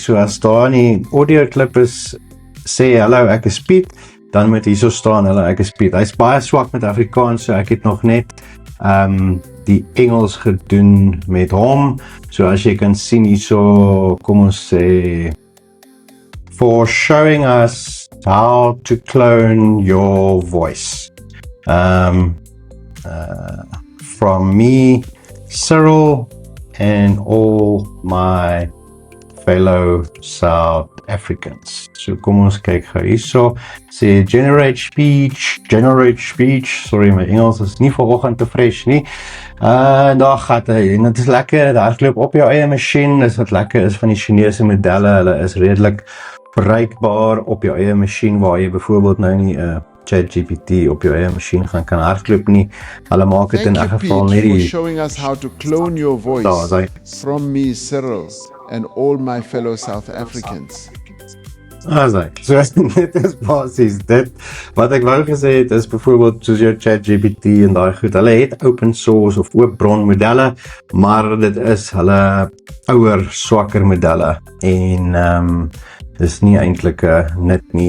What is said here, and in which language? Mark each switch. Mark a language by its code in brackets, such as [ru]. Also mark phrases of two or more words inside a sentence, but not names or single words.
[af] So as daar in die audio klip is sê hallo ek is Piet, dan moet hierso staan hallo ek is Piet. Hy's baie swak met Afrikaans, so ek het nog net die Engels gedoen met hom. So as jy kan sien hierso, kom ons sê [en] for showing us how to clone your voice. From me, Cyril, and all my fellow South Africans. [af] So kom ons kyk gou hierso. Sê [en] generate speech, [af] sorry my Engels is nie vanoggend te fresh nie. Daar gaan hy, en dit is lekker, daar hardloop op jou eie masjien, dis wat lekker is van die Chinese modelle, hulle is redelik bereikbaar op jou eie masjien waar jy byvoorbeeld nou nie ChatGPT op jou eie masjien kan hardloop nie. Hulle maak dit in elk geval net die [en] showing us how to clone your voice from me, Cyril, and all my fellow South Africans. [af] So dit is basies dit. Wat ek wou gesê het is byvoorbeeld soos jou ChatGPT en daai goed. Hulle het [en] open source [af] of oop bron modelle, maar dit is hulle ouer, swakker modelle en dis nie eintlik nut nie.